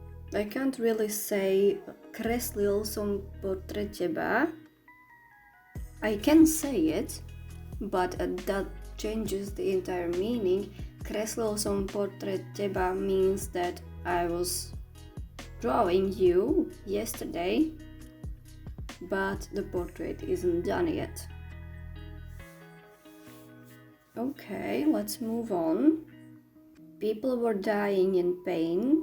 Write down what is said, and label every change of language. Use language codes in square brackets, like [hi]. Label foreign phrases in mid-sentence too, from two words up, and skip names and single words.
[en] I can't really say [sk] kreslil som portrét teba. [en] I can say it, but that changes the entire meaning. [sk] Kreslil som portrét teba [en] means that I was drawing you yesterday, but the portrait isn't done yet. Okay, let's move on. People were dying in pain.